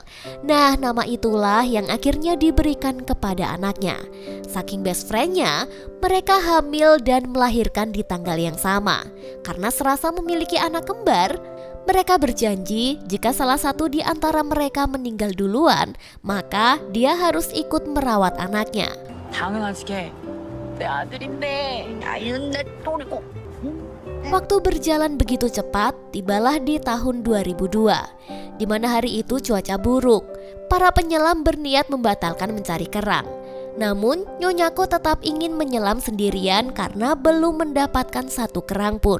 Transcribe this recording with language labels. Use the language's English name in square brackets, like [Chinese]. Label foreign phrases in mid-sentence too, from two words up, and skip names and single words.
[Indonesian] Nah, nama itulah yang akhirnya diberikan kepada anaknya. Saking [English] best friendnya, [Indonesian] mereka hamil dan melahirkan di tanggal yang sama. Karena serasa memiliki anak kembar, mereka berjanji jika salah satu di antara mereka meninggal duluan, maka dia harus ikut merawat anaknya. [Korean] 당연하지. 내 아들인데. [Indonesian] Waktu berjalan begitu cepat, tibalah di tahun 2002, di mana hari itu cuaca buruk. Para penyelam berniat membatalkan mencari kerang. Namun, Nyonyako tetap ingin menyelam sendirian karena belum mendapatkan satu kerang pun.